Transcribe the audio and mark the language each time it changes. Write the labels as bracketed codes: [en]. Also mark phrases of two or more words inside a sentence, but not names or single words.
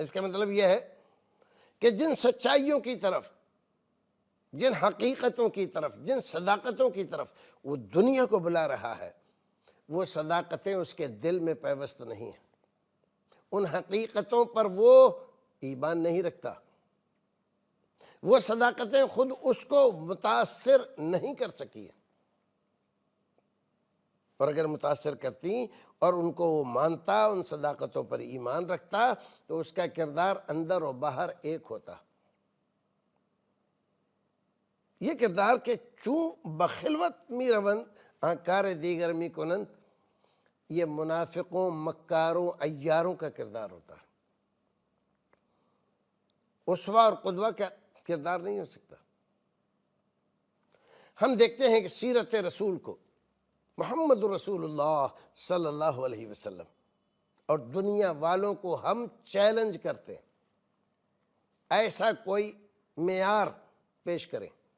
[ur] اس کا مطلب یہ ہے کہ جن سچائیوں کی طرف، جن حقیقتوں کی طرف، جن صداقتوں کی طرف وہ دنیا کو بلا رہا ہے، وہ صداقتیں اس کے دل میں پیوست نہیں ہیں، ان حقیقتوں پر وہ ایمان نہیں رکھتا، وہ صداقتیں خود اس کو متاثر نہیں کر سکی ہیں، اور اگر متاثر کرتی اور ان کو وہ مانتا، ان صداقتوں پر ایمان رکھتا، تو اس کا کردار اندر و باہر ایک ہوتا۔ [fa] یہ کردار کہ چون بخلوت می روند آنکار دیگر می کنند، [ur] یہ منافقوں، مکاروں، عیاروں کا کردار ہوتا ہے، اسوہ اور قدوہ کا کردار نہیں ہو سکتا۔ ہم دیکھتے ہیں کہ سیرت رسول کو، [ar] محمد رسول اللہ صلی اللہ علیہ وسلم [ur] اور دنیا والوں کو ہم چیلنج کرتے ہیں، ایسا کوئی معیار پیش کریں۔